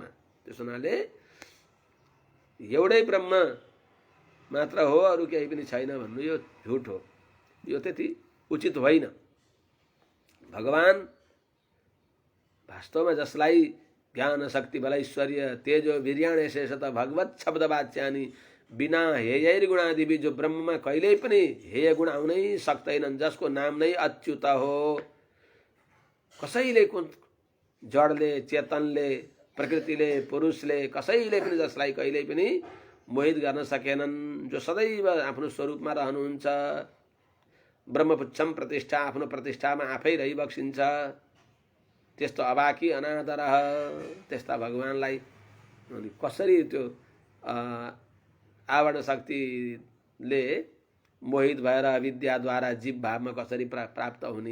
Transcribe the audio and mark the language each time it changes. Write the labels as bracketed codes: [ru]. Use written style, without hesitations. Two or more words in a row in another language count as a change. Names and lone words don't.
[ne] त्यसो हुनाले एउटै ब्रह्म मात्र हो, अरू केही पनि छैन भन्नु यो झुट हो। यो त्यति उचित होइन। भगवान वास्तवमा जसलाई [sa] ज्ञान शक्ति बल ऐश्वर्य तेजो वीर्याण शेषत भगवत शब्द वाच्यानि बिना हेय गुणादि [ne] जो ब्रह्ममा कहिल्यै पनि हेय गुण आउनै सक्दैनन्, जसको नाम नै अच्युत हो। कसैले जडले, चेतनले, प्रकृतिले, पुरुषले कसैले पनि जसलाई कहिल्यै पनि मोहित गर्न सकेनन्, जो सदैव आफ्नो स्वरूपमा रहनुहुन्छ, [sa] ब्रह्मपुच्छम प्रतिष्ठा, [ne] आफ्नो प्रतिष्ठामा आफै रहिबक्सिन्छ, त्यस्तो अबाकी अनादर त्यस्ता भगवानलाई कसरी त्यो आवरण शक्तिले मोहित भएर विद्याद्वारा जीव भावमा कसरी प्राप्त हुने?